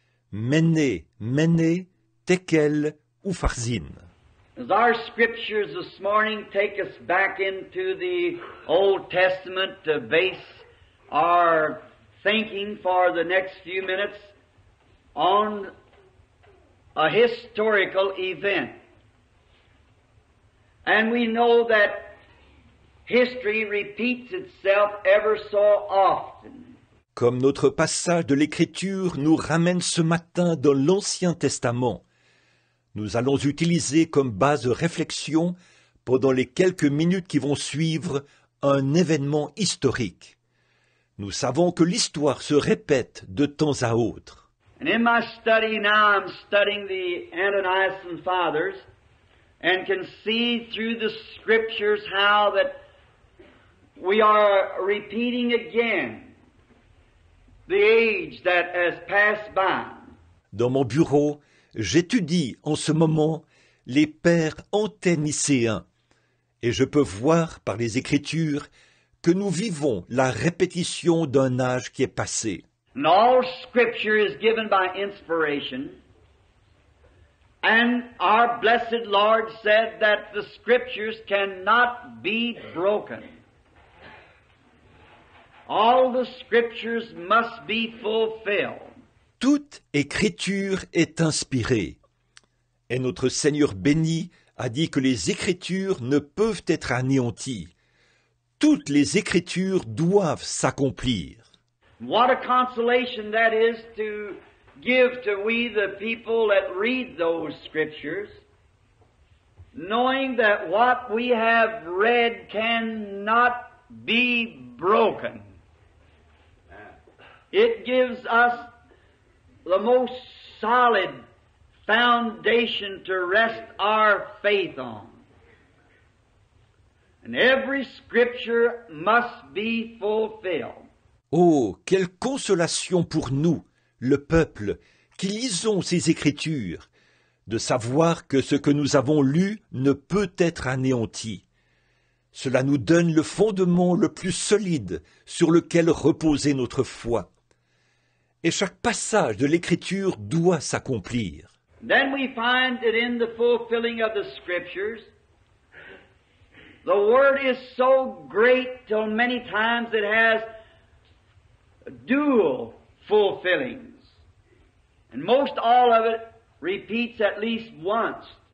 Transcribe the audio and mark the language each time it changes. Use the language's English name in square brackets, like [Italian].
[English] Mene, Tekel, Upharsin. As our scriptures this morning take us back into the Old Testament to base our thinking for the next few minutes on a historical event. And we know that history repeats itself ever so often. [French] Comme notre passage de l'Écriture nous ramène ce matin dans l'Ancien Testament, nous allons utiliser comme base de réflexion, pendant les quelques minutes qui vont suivre, un événement historique. Nous savons que l'histoire se répète de temps à autre. [English] And in my study now, I'm studying the Ante-Nicene Fathers and can see through the Scriptures how that we are repeating again the age that has passed by. [French] Dans mon bureau, j'étudie en ce moment les pères anténicéens et je peux voir par les Écritures que nous vivons la répétition d'un âge qui est passé. [English] And all Scripture is given by inspiration. And our blessed Lord said that the Scriptures cannot be broken. All the Scriptures must be fulfilled. [French] Toute écriture est inspirée. Et notre Seigneur béni a dit que les Écritures ne peuvent être anéanties. Toutes les Écritures doivent s'accomplir. [English] What a consolation that is to give to we the people that read those Scriptures, knowing that what we have read cannot be broken. It gives us the most solid foundation to rest our faith on. And every Scripture must be fulfilled. [French] Oh, quelle consolation pour nous, le peuple, qui lisons ces Écritures, de savoir que ce que nous avons lu ne peut être anéanti. Cela nous donne le fondement le plus solide sur lequel reposer notre foi. Et chaque passage de l'Écriture doit s'accomplir. [English] Then we find that in the fulfilling of the Scriptures, the Word is so great till many times it has dual fulfillings. And most all of it repeats at least once.